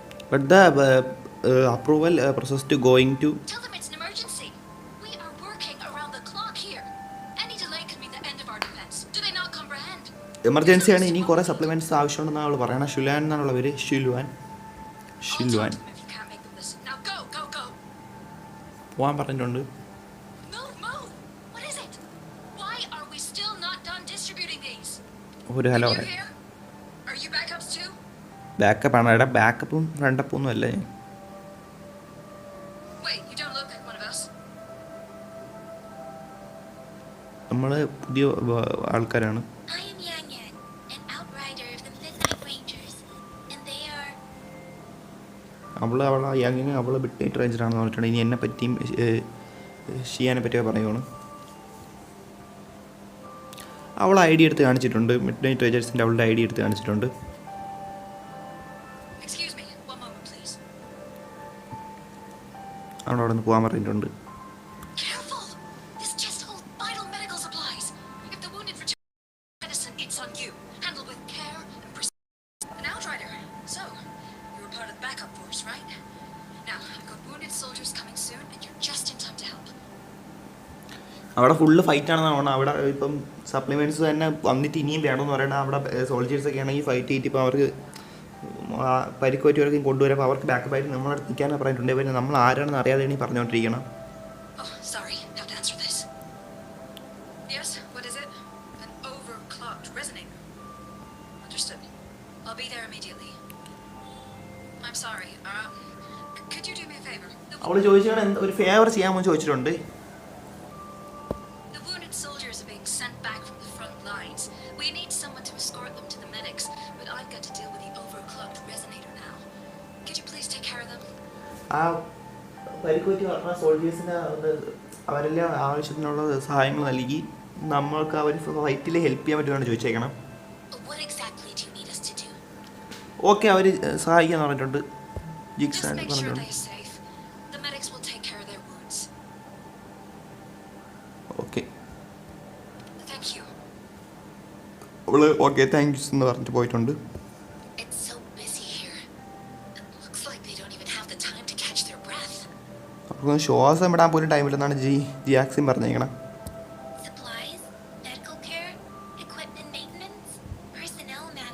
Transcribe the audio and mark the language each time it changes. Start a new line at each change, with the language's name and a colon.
English: But the approval process to going to. Tell them it's an emergency. We are working around the clock here. Any delay could mean the end of our defense. Do they not comprehend?
Malayalam: Emergency ആണ്, ഇനി കുറേ supplements ആവശ്യമുണ്ടെന്നാണ് അവൾ പറയണത്. ഷിൽവാൻ എന്നാണുള്ള പേര്. ഷിൽവാൻ ഷിൽവാൻ
English: If you can't make them listen. Now go, go, go.
Malayalam: പോകാൻ പറഞ്ഞിട്ടുണ്ട്.
English: Move, move. What is it? Why are we still not done distributing these?
Malayalam: ഒരു hello
English: You
Malayalam: പറയാം.
English: here? Are you backups too?
Malayalam: Backup ആണ് ഇവിടെ. ബാക്കപ്പും ഫ്രണ്ടപ്പും ഒന്നും അല്ല.
English: Wait, you don't look like one of us.
Malayalam: നമ്മൾ പുതിയ ആൾക്കാരാണ്.
English: I am Yang Yan, an outrider of the Midnight Rangers, and they are.
Malayalam: അവളെ യങ്ങിന് അവൾ മിഡ്നൈറ്റ് റേഞ്ചറാണെന്ന് പറഞ്ഞിട്ടുണ്ട്. ഇനി എന്നെ പറ്റിയും ഷിയാനെ പറ്റിയൊക്കെ പറയുവാണ്. അവൾ ഐ ഡി എടുത്ത് കാണിച്ചിട്ടുണ്ട്. മിഡ്നൈറ്റ് റേഞ്ചേഴ്സിൻ്റെ അവളുടെ ഐ ഡി എടുത്ത് കാണിച്ചിട്ടുണ്ട്.
English: Excuse me, one moment, please.
Malayalam: അവിടെ നിന്ന് പോകാൻ പറഞ്ഞിട്ടുണ്ട്.
English: Careful! This chest holds vital medical supplies. If the wounded return medicine, it's on you. Handle with care and precision. An outrider. So, you were part of the backup force, right? Now, I've got wounded soldiers coming soon, and you're just in time to help.
Malayalam: അവിടെ full ഫൈറ്റാണെന്നാണ് പറഞ്ഞത്. അവിടെ ഇപ്പം supplements തന്നെ വന്നിട്ട് ഇനിയും വേണമെന്ന് പറയണം. അവിടെ സോൾജേഴ്സൊക്കെ ആണെങ്കിൽ ഫൈറ്റ് ചെയ്തിട്ട് ഇപ്പോൾ അവർക്ക് പരിക്കുപറ്റിയവർക്കും കൊണ്ടുവരാം. അപ്പോൾ അവർക്ക് ബാക്കപ്പായിട്ട് നമ്മളടുത്ത് നിൽക്കാനൊക്കെ പറഞ്ഞിട്ടുണ്ട്. പിന്നെ നമ്മൾ ആരാണെന്ന് അറിയാതെയാണ് ഈ പറഞ്ഞുകൊണ്ടിരിക്കണം.
English: Oh, sorry. Have to answer this. Yes, what is it? An overclocked resonator. Understood. I'll be there immediately. I'm sorry. Could you do me a favor?
Malayalam: അവൾ ചോദിച്ചാൽ ഒരു ഫേവർ ചെയ്യാമോ ചോദിച്ചിട്ടുണ്ട്.
English: The wounded soldiers are being sent back from the front lines. We need someone to escort them to the medics, but I've got to deal with the overclocked resonator now. Could you please take care of them?
Malayalam: ആ പരിക്കുപറ്റി പറഞ്ഞ സോൾജേഴ്സിന് അവരെല്ലാം ആവശ്യത്തിനുള്ള സഹായങ്ങൾ നൽകി നമ്മൾക്ക് അവർ ഫൈറ്റിൽ help ചെയ്യാൻ പറ്റുമെന്നാണ് ചോദിച്ചേക്കണം.
English: What exactly do you need us to do?
Malayalam: Okay, അവർ സഹായിക്കാന്ന് പറഞ്ഞിട്ടുണ്ട്.
English: Just
Malayalam: ജിക്സാൻ
English: make sure
Malayalam: പറഞ്ഞിട്ടുണ്ട്.
English: they're safe. The medics will take care of their wounds. Okay, Thank you.
Malayalam: അവള്
English: okay thank you
Malayalam: എന്ന് പറഞ്ഞിട്ട് പോയിട്ടുണ്ട്.
English: It's so busy here. It looks like they don't even have the time to catch their breath.
Malayalam: അപ്പോൾ ശ്വാസം ഇടാൻ പോലും ടൈമില്ലെന്നാണ് ജിയാക്സിൻ പറഞ്ഞേക്കണം.
English: Supplies, medical care, equipment maintenance, personnel